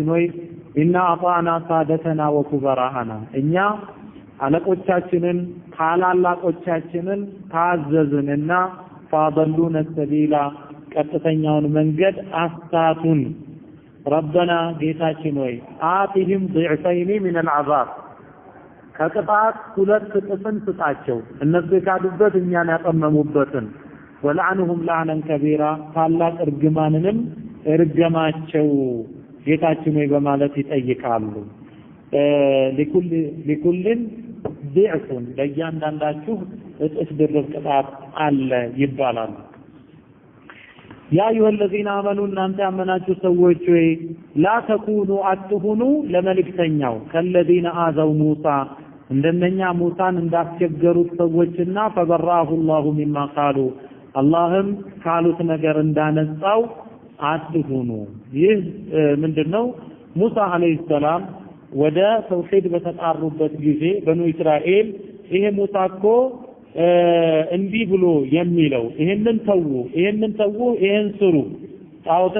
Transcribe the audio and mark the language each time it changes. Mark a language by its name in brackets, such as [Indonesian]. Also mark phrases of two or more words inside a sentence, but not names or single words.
[Amharic] ሆይ [Arabic] إنا أطعنا سادتنا وكبراءنا [Amharic] እኛ አለቆቻችንን ታላላቆቻችንን ታዘዝንና [Arabic] فأضلونا السبيلا [Amharic] ቀጥተኛውን መንገድ አሳቱን ረበና ጌታችን ሆይ [Arabic] آتهم ضعفين من العذاب [Amharic] ከቅጣት ሁለት እጥፍን ስጣቸው እነሱ የካዱበት እኛን ያጠመሙበትን [Arabic] والعنهم لعنا كبيرا [Amharic] ታላቅ እርግማንንም እርገማቸው ጌታችን ሆይ በማለት ይጠይቃሉ [Arabic] لكل ضعف [Amharic] ለእያንዳንዳችሁ እጥፍ ድርብ ቅጣት አለ ይባላል [Arabic] يا أيها الذين آمنوا [Amharic] እናንተ ያመናችሁ ሰዎች ሆይ [Arabic] لا تكونوا [Amharic] አትሁኑ ለመልእክተኛው [Arabic] كالذين آذوا موسى [Amharic] እንደነኛ ሙሳን እንዳስቸገሩት ሰዎችና [Arabic] فبرأه الله مما قالوا [Amharic] አላህም ካሉት ነገር እንዳነጻው አትሁኑ ይህ ምንድነው ሙሳ [Arabic] عليه السلام [Amharic] ወደ ተውሂድ በተጣሩበት ጊዜ በኑ እስራኤል ይሄ ሙሳ እኮ እንዲህ ብሎ የሚለው ይሄንን ተው ይሄን ስሩ ጣዖትን